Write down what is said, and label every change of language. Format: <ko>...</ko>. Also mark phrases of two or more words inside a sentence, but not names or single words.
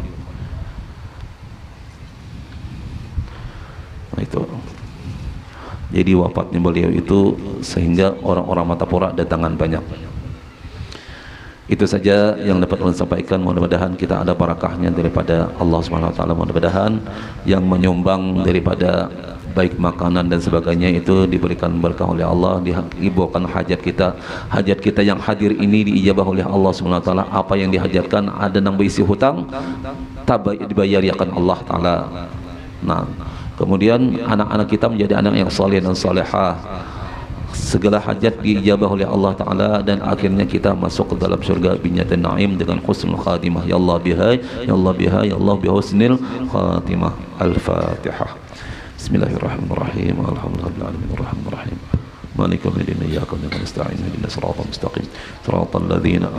<id>Nah, itu. Jadi wafatnya beliau itu sehingga orang-orang Matapura datangan banyak. Itu saja yang dapat ulun sampaikan. Mudah-mudahan kita ada barakahnya daripada Allah</id> <ar>سبحانه وتعالى.</ar> <id>Mudah-mudahan yang menyumbang daripada baik makanan dan sebagainya itu diberikan berkah oleh Allah, diibukan hajat kita yang hadir ini diijabah oleh Allah</id> <ar>سبحانه وتعالى.</ar> <id>Apa yang dihajatkan, ada nang berisi hutang dibayari akan</id> <ar>الله تعالى.</ar> <id>Nah, kemudian anak-anak kita menjadi anak yang saleh dan salehah, segala hajat diijabah oleh</id> <ar>الله تعالى,</ar> <id>dan akhirnya kita masuk ke dalam surga</id> <ar>جنات النعيم</ar> <id>dengan</id> <ar>حسن الخاتمة. يا الله بها، يا الله بها، يا الله بحسن الخاتمة. Al-Fatihah. بسم الله الرحمن الرحيم. الحمد لله رب العالمين الرحمن الرحيم. مالك يوم الدين. إياك نعبد وإياك نستعين. اهدنا الصراط المستقيم. صراط الذين</ar>